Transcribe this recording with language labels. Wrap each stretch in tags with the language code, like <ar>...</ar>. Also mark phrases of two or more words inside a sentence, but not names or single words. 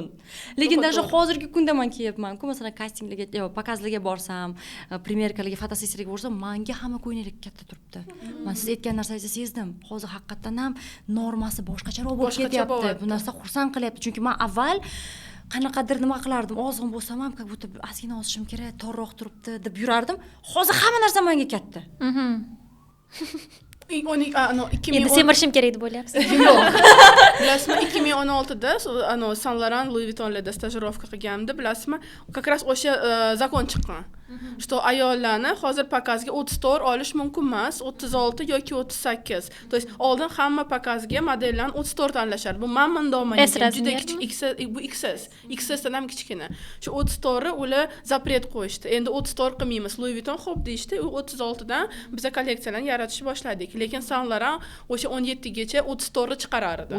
<uz>Lekin даже hozirgi kunda men kiyapman-ku, masalan, kastinglarga, pokazlarga borsam, premyerkalarga, fotosessiyalarga borsam, menga hamma ko'ylak katta turibdi. Men siz aytgan narsangizni sezdim. Hozir haqiqatan ham normasi boshqacharoq bo'lib ketyapti. Bu narsa xursand qilyapti, chunki men avval qanaqadir nima qilardim, ozg'in bo'lsam ham,</uz> <ru>как будто</ru> <uz>ozgina osishim kerak, torroq turibdi deb yurardim. Hozir hamma narsa menga katta. Endi semirishim kerak deb o'ylayapsiz. Yo'q. Bilasizmi, 2016da Saint Laurent Louis Vuittonlarda stajirovka qilganimda, bilasizmi,</uz> <ru>как раз</ru> <uz>o'sha zakon chiqqan. Что ayollarni hozir pakazga 34 olish mumkin emas, 36 yoki 38.</uz> <ru>То есть</ru> <uz>oldin hamma pakazga modellarni 34 tanlashar. Bu mandoman juda kichik, bu XS dan ham kichkina. Shu 34 ular zapret qo'yishdi. Endi 34 qilmaymiz. Louis Vuitton xo'p deyishdi. U 36 dan biza kolleksiyalarni yaratishni boshladik. Lekin Saint Laurent o'sha 17 gacha 34 chiqarar edi.</uz>